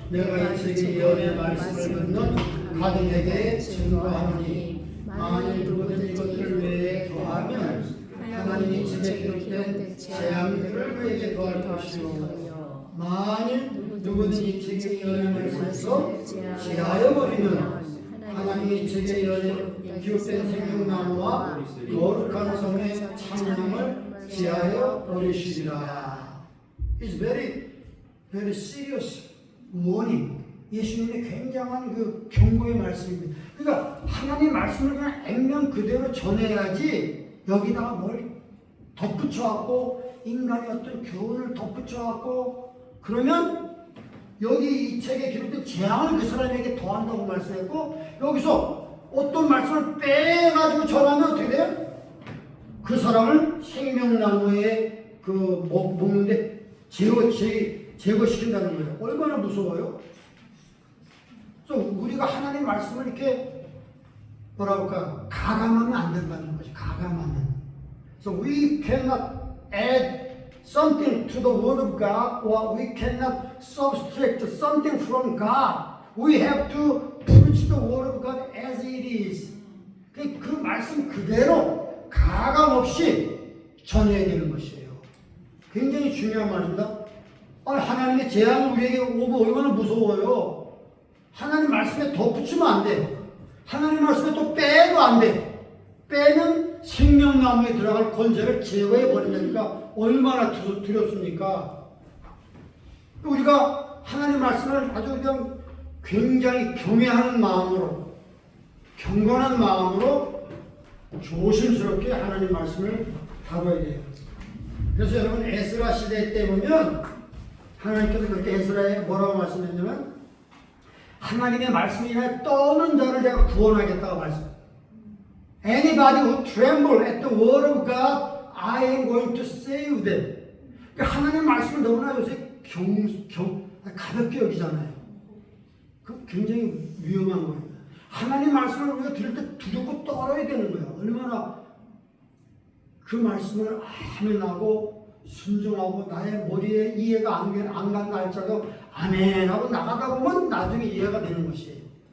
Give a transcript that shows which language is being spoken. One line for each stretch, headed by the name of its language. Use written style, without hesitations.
Korean: 내가 이 책의 예언의 말씀을 듣는 가족에게 증거하노니 만일 누구든 이것들 외에 더하면 하나님이 책에 기록된 재앙들을 그에게 더할 것이요 만일 누구든 이 책의 예언의 말씀에서 제하여 버리면 하나님이 책의 예언에 기록된 생명나무와 거룩한 성의 찬양을 제하여 버리시리라.
English: It's very serious warning.
Korean: 예수님의 굉장한 그 경고의 말씀입니다. 그러니까 하나님의 말씀을 그냥 액면 그대로 전해야지 여기다가 뭘 덧붙여갖고 인간의 어떤 교훈을 덧붙여갖고 그러면 여기 이 책에 기록된 재앙을 그 사람에게 더한다고 말씀했고 여기서 어떤 말씀을 빼가지고 전하면 어떻게 돼요? 그 사람을 생명나무에 그 먹는데 제거시킨다는 거예요. 얼마나 무서워요? 그래서 우리가 하나님 말씀을 이렇게 뭐라 할까 가감하면 안 된다는 거죠. 가감하면.
English: So we cannot add something to the word of God or we cannot subtract something from God. We have to preach the word of God as it is.
Korean: 그 말씀 그대로 가감 없이 전해야 되는 것이에요. 굉장히 중요한 말입니다. 하나님의 재앙이 우리에게 오면 얼마나 무서워요. 하나님 말씀에 덧붙이면 안 돼. 하나님 말씀에 또 빼도 안 돼. 빼면 생명나무에 들어갈 권세를 제거해 버리니까 얼마나 두렵습니까? 우리가 하나님 말씀을 아주 그냥 굉장히 경외하는 마음으로 경건한 마음으로 조심스럽게 하나님 말씀을 다뤄야 돼요. 그래서 여러분 에스라 시대 때 보면 하나님께서 그렇게 에스라에 뭐라고 말씀했냐면 하나님의 말씀이 인하여 떠는 자를 내가 구원하겠다고 말씀.
English: Anybody who tremble at the word of God, I am going to save them.
Korean: 그러니까 하나님의 말씀을 너무나 요새 가볍게 여기잖아요. 그 굉장히 위험한 거예요. 하나님 말씀을 우리가 들을 때 두렵고 떨어야 되는 거예요. 얼마나 그 말씀을 아멘하고 순종하고 나의 머리에 이해가 안 간다 할지라도 아멘하고 나가다 보면 나중에 이해가 되는 것이에요.